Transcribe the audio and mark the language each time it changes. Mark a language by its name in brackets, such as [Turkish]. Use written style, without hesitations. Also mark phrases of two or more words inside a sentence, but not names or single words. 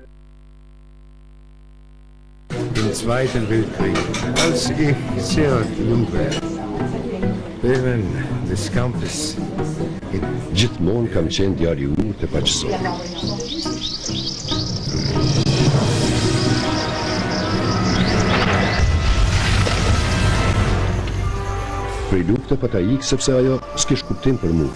[German] Im Zweiten Weltkrieg, als ich sehr jung war, während des Kampfes [Albanian] Gjithmonë kam qenë djali i urtë e paqësor. Prej lufte pa ta ikë sepse ajo s'kish kuptim për mua.